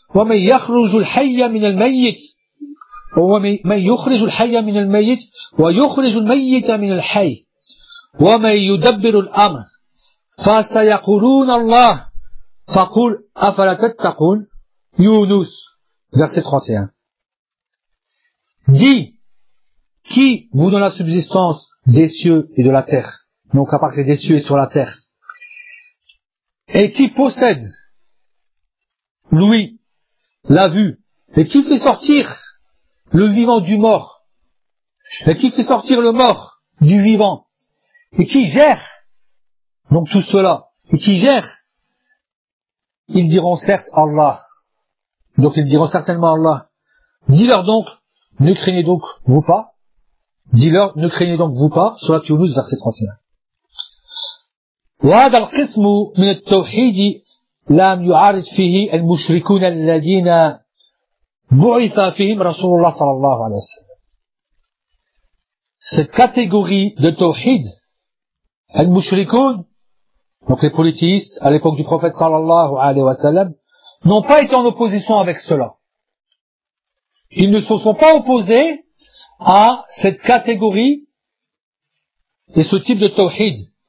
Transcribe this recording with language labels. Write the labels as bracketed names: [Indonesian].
[Arabic] ومن يخرج الحي من الميت ومن يخرج الحي من الميت ويخرج الميت من الحي ومن يدبر الأمر فسيقولون الله فقل أفلا تتقون. [French] يونس verset 31 dit: qui vous donne la subsistance des cieux et de la terre, donc à partir des cieux et sur la terre, et qui possède lui la vue, et qui fait sortir le vivant du mort, et qui fait sortir le mort du vivant, et qui gère donc tout cela, et qui gère, ils diront certes Allah. Donc ils diront certainement Allah. Dis-leur donc, ne craignez donc vous pas. Dis-leur, ne craignez donc vous pas. Surat Yunus, verset 31. [Arabic] وهذا القسم من التوحيد لم يعارض فيه المشركون الذين بعث فيهم رسول الله صلى الله عليه وسلم. [French] Cette catégorie de tawhid, al-mushrikun, donc les polythéistes à l'époque du prophète sallallahu alayhi wa sallam, n'ont pas été en opposition avec cela. Ils ne se sont pas opposés à cette catégorie et ce type de tawhid.